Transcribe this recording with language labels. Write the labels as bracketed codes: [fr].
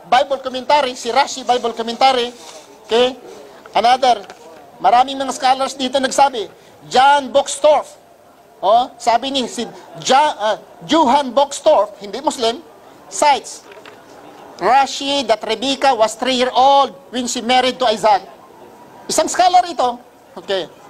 [en] Bible commentary, si Rashi Bible commentary. Okay? Another. [tl] Maraming mga scholars dito nagsabi. [en] John Boxtorf. [tl] Sabi ni si Johann Boxtorf, hindi Muslim, [en] cites Rashi that Rebecca was 3-year-old when she married to Isaac. [tl] Isang scholar ito. [en] Okay.